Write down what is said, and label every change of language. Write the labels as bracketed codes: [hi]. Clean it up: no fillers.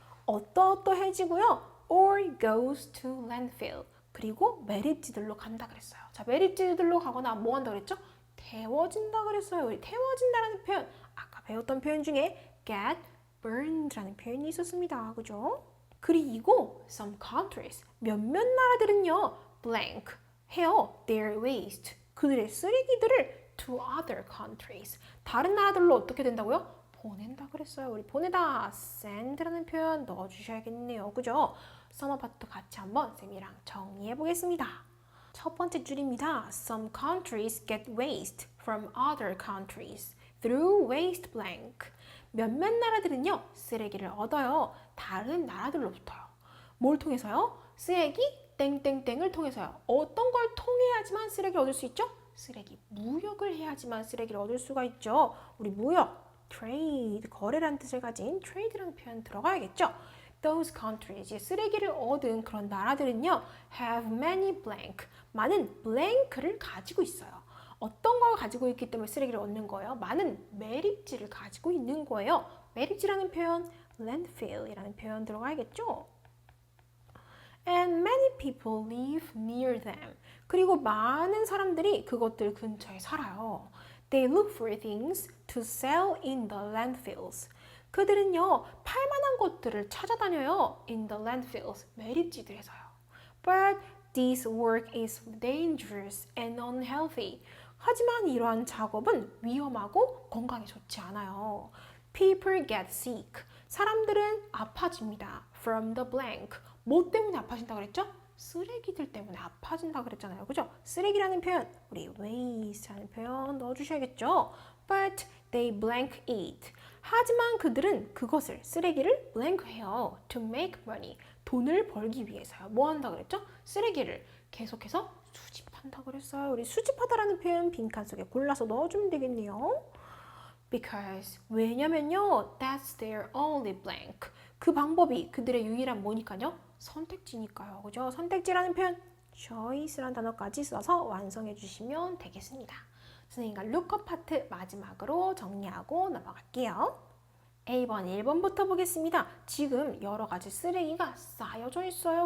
[ko] 어떠어떠해지고요. [en] or goes to landfill. [ko] 그리고 매립지들로 간다 그랬어요. 자, 매립지들로 가거나 뭐 한다 그랬죠? 태워진다 그랬어요. 우리 태워진다라는 표현. 아까 배웠던 표현 중에 get burned라는 표현이 있었습니다. 그죠? 그리고 [en] some countries. [ko] 몇몇 나라들은요. blank. 해요. [en] their waste. [ko] 그들의 쓰레기들을 [en] to other countries. [ko] 다른 나라들로 어떻게 된다고요? 보낸다 그랬어요. 우리 보내다 send라는 표현 넣어주셔야겠네요. 그죠? 서머 파트 같이 한번 쌤이랑 정리해 보겠습니다. 첫 번째 줄입니다. [en] Some countries get waste from other countries through waste blank. [ko] 몇몇 나라들은요. 쓰레기를 얻어요. 다른 나라들로부터요. 뭘 통해서요? 쓰레기 땡땡땡을 통해서요. 어떤 걸 통해야지만 쓰레기를 얻을 수 있죠? 쓰레기 무역을 해야지만 쓰레기를 얻을 수가 있죠. 우리 무역, trade, 거래라는 뜻을 가진 trade라는 표현 들어가야겠죠. [en] Those countries, [ko] 쓰레기를 얻은 그런 나라들은요, [en] have many blank, [ko] 많은 blank를 가지고 있어요. 어떤 걸 가지고 있기 때문에 쓰레기를 얻는 거예요? 많은 매립지를 가지고 있는 거예요. 매립지라는 표현, landfill이라는 표현 들어가야겠죠. [en] And many people live near them. [ko] 그리고 많은 사람들이 그것들 근처에 살아요. [en] They look for things to sell in the landfills. [ko] 그들은요, 팔만한 것들을 찾아다녀요. [en] In the landfills, [ko] 매립지들에서요. [en] But this work is dangerous and unhealthy. [ko] 하지만 이러한 작업은 위험하고 건강에 좋지 않아요. [en] People get sick. [ko] 사람들은 아파집니다. [en] From the blank. [ko] 뭐 때문에 아파진다 그랬죠? 쓰레기들 때문에 아파진다 그랬잖아요. 그죠? 쓰레기라는 표현, 우리 waste라는 표현 넣어주셔야겠죠? But they blank it. 하지만 그들은 그것을, 쓰레기를 blank 해요. [en] To make money. [ko] 돈을 벌기 위해서요. 뭐 한다 그랬죠? 쓰레기를 계속해서 수집한다 그랬어요. 우리 수집하다라는 표현 빈칸 속에 골라서 넣어주면 되겠네요. [en] Because [ko] 왜냐면요, [en] that's their only blank. [ko] 그 방법이 그들의 유일한 뭐니까요? 선택지니까요. 그죠? 선택지라는 표현 choice라는 단어까지 써서 완성해 주시면 되겠습니다. 선생님과 lookup 파트 마지막으로 정리하고 넘어갈게요. A번 1번부터 보겠습니다. 지금 여러 가지 쓰레기가 쌓여져 있어요.